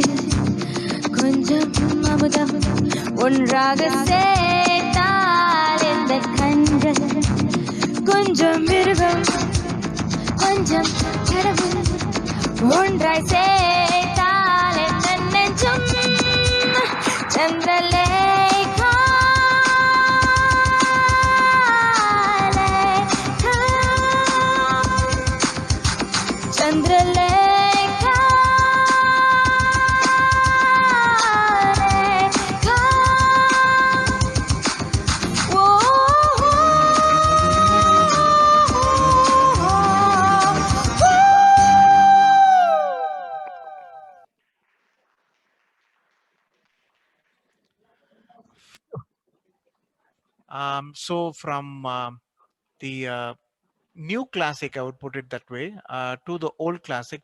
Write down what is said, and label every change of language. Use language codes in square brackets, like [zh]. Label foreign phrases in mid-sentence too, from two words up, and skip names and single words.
[ta] கொஞ்சம் அமுதம் ஒன்றாக சேர்த்தால் இந்த கண்கள் கொஞ்சம் மிருகம் கொஞ்சம் கடவுள் ஒன்றாய் சேர்த்தால் இந்த நெஞ்சம் சந்திரலேகா चंद्रलेखा लेखा ओ [en] So from the new classic, I would put it that way, to the old classic.